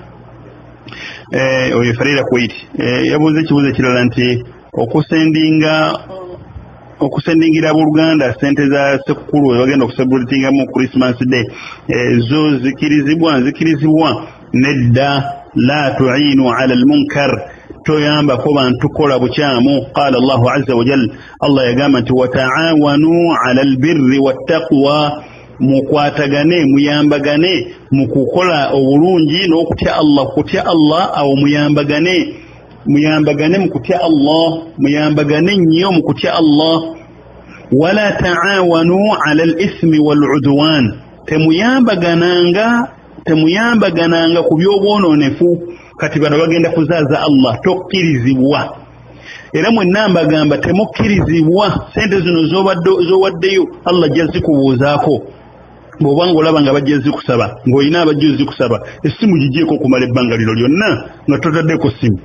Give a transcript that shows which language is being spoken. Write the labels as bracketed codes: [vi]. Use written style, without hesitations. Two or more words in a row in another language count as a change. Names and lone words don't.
[lg] Oyo Farida Kuwait yabuuza ekibuuzo ekirala nti okusendingira abooluganda sente za sekukulu webagenda okusebulatingamu Christmas Day zo zikirizibwa nedda [ar] لا تعينوا على المنكر [lg] toyambako bantu kola bukyamu. [ar] قال الله عز وجل, [lg] Allah yagamba nti [ar] وتعاونوا على البر والتقوى, [lg] mukwatagane muyambagane mukukola obulungi n'okutya Allah awo muyambagane mukutya Allah, muyambagane nnyo mukutya Allah. [ar] ولا تعاونوا على الإثم والعدوان, [lg] temuyambagananga ku by'obwononefu. Kati bano bagenda kuzaaza Allah, tokkirizibwa. Era mwenna mbagamba temukkirizibwa. Sente zino z'owaddeyo Allah ajja zikubuuzaako. Bw'obanga olaba nga bajja zikusaba ng'olina abajja zikusaba, essimu gigyeko okumala ebbanga lino lyonna nga totaddeko ssimu.